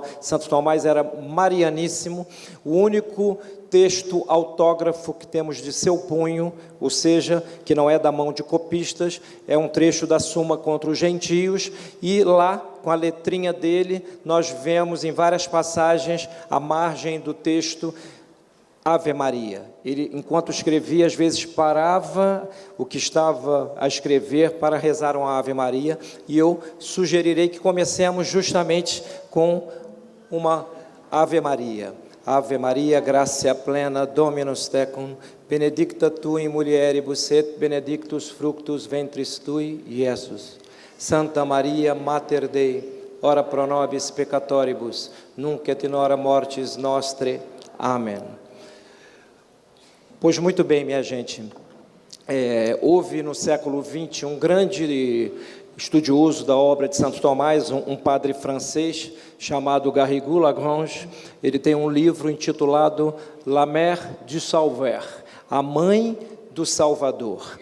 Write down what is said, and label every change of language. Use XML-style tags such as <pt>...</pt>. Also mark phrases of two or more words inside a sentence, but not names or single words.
<pt>Santo Tomás era marianíssimo. O único texto autógrafo que temos de seu punho, ou seja, que não é da mão de copistas, é um trecho da Suma contra os Gentios, e lá, com a letrinha dele, nós vemos em várias passagens, à margem do texto, Ave Maria. Ele, enquanto escrevia, às vezes parava o que estava a escrever para rezar uma Ave Maria, e eu sugerirei que comecemos justamente com uma Ave Maria.</pt> <la>Ave Maria, gratia plena, Dominus tecum, benedicta tu in mulieribus et benedictus fructus ventris tui, Iesus. Santa Maria, Mater Dei, ora pro nobis peccatoribus, nunc et in hora mortis nostre.</la> <pt>Amém. Pois muito bem, minha gente, houve no século XX um grande estudioso da obra de Santo Tomás, um padre francês chamado Garrigou Lagrange. Ele tem um livro intitulado La Mère du Sauveur, a Mãe do Salvador.</pt>